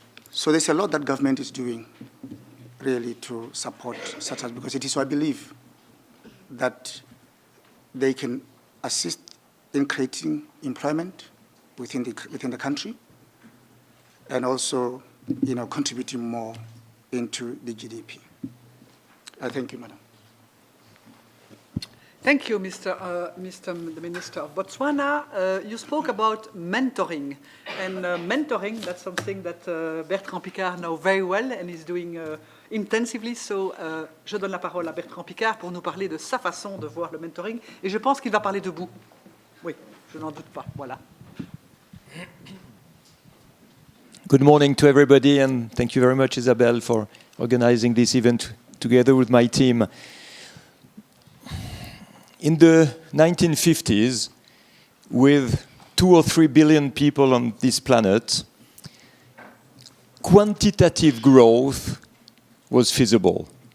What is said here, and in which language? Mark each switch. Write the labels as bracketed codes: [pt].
[en] So there's a lot that government is doing really to support startups because it is our belief that they can assist in creating employment within the country and also, contributing more into the GDP. Thank you, Madam. Thank you, Mr. the Minister of Botswana. You spoke about mentoring. And mentoring, that's something that Bertrand Piccard knows very well and is doing intensively. [fr] So, je donne la parole à Bertrand Piccard pour nous parler de sa façon de voir le mentoring. Et je pense qu'il va parler debout. Oui, je n'en doute pas. Voilà. [en] Good morning to everybody, and thank you very much, Isabelle, for organizing this event together with my team. In the 1950s, with 2 or 3 billion people on this planet, quantitative growth was feasible.